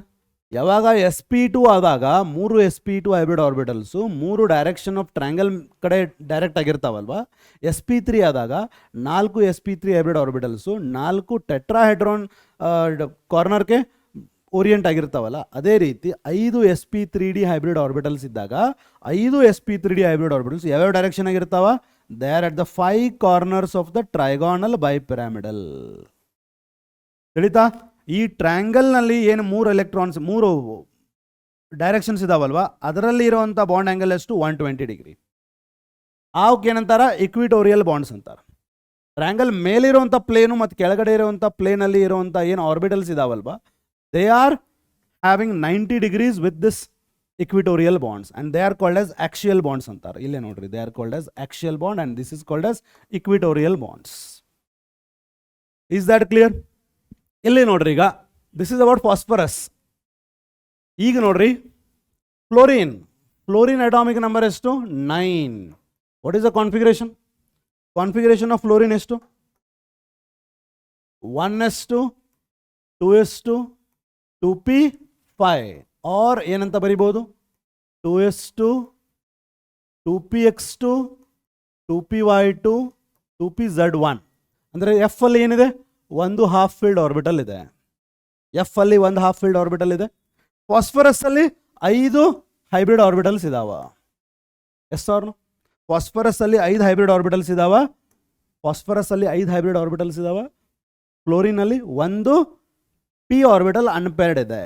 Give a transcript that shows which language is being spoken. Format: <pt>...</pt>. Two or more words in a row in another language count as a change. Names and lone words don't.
<kn>ಯಾವಾಗ sp2 ಆದಾಗ 3 sp2</kn> <en>hybrid orbitals</en> <kn>3</kn> <en>direction of triangle</en> <kn>ಕಡೆ ಡೈರೆಕ್ಟ್ ಆಗಿರ್ತಾವಲ್ವಾ. sp3 ಆದಾಗ 4 sp3</kn> <en>hybrid orbitals</en> <kn>4</kn> <en>tetrahedron corner</en> <kn>ಓರಿಯೆಂಟ್ ಆಗಿರ್ತಾವಲ್ಲ. ಅದೇ ರೀತಿ 5 sp3d</kn> <en>hybrid orbitals</en> <kn>ಇದ್ದಾಗ 5 sp3d</kn> <en>hybrid orbitals</en> <kn>ಯಾವ್ಯಾವ ಡೈರೆಕ್ಷನ್ ಆಗಿರ್ತಾವ?</kn> <en>They are at the 5 corners of the trigonal bipyramidal.</en> <kn>ತಿಳಿತಾ? ಈ ಟ್ರಯಾಂಗಲ್ನಲ್ಲಿ ಏನು 3 ಎಲೆಕ್ಟ್ರಾನ್ಸ್, 3 ಡೈರೆಕ್ಷನ್ಸ್ ಇದಾವಲ್ವಾ, ಅದರಲ್ಲಿ ಇರುವಂಥ</kn> <en>bond angle</en> <kn>ಎಷ್ಟು? 120 ಡಿಗ್ರಿ. ಅವಕ್ಕೆ ಏನಂತಾರ?</kn> <en>equatorial bonds</en> <kn>ಅಂತಾರೆ. ಟ್ರಯಾಂಗಲ್ ಮೇಲಿರುವಂಥ ಪ್ಲೇನು ಮತ್ತು ಕೆಳಗಡೆ ಇರುವಂಥ ಪ್ಲೇನಲ್ಲಿ ಇರುವಂಥ ಏನು ಆರ್ಬಿಟಲ್ಸ್ ಇದಾವಲ್ವಾ,</kn> <en>they are having 90 degrees with this equatorial bonds and they are called as axial bonds antar.</en> <kn>ಇಲ್ಲೆ ನೋಡ್ರಿ,</kn> <en>they are called as axial bond and this is called as equatorial bonds. Is that clear?</en> <kn>ಇಲ್ಲೆ ನೋಡ್ರಿ, ಈಗ</kn> <en>this is about phosphorus.</en> <kn>ಈಗ ನೋಡ್ರಿ, ಫ್ಲೋರಿನ್</kn> <en>atomic number</en> <kn>ಎಷ್ಟು? 9.</kn> <en>What is the configuration? Configuration of fluorine ಎಷ್ಟು?</en> <kn>1s2, 2s2, 2p5 ಆರ್ ಏನಂತ ಬರಿಬೋದು? 2s2, 2px2, 2py2, 2pz1. ಅಂದರೆ ಎಫ್ ಅಲ್ಲಿ ಏನಿದೆ? ಒಂದು</kn> <en>half filled orbital</en> <kn>ಇದೆ. ಎಫ್ ಅಲ್ಲಿ ಒಂದು</kn> <en>half filled orbital</en> <kn>ಇದೆ. ಫಾಸ್ಫರಸ್ ಅಲ್ಲಿ 5</kn> <en>hybrid orbitals</en> <kn>ಇದಾವ.</kn> <en>yes sir,</en> <kn>ಫಾಸ್ಫರಸ್ ಅಲ್ಲಿ 5</kn> <en>hybrid orbitals</en> <kn>ಇದಾವ. ಫ್ಲೋರಿನ್ ಅಲ್ಲಿ 1</kn> <en>p orbital unpaired</en> <kn>ಇದೆ.</kn>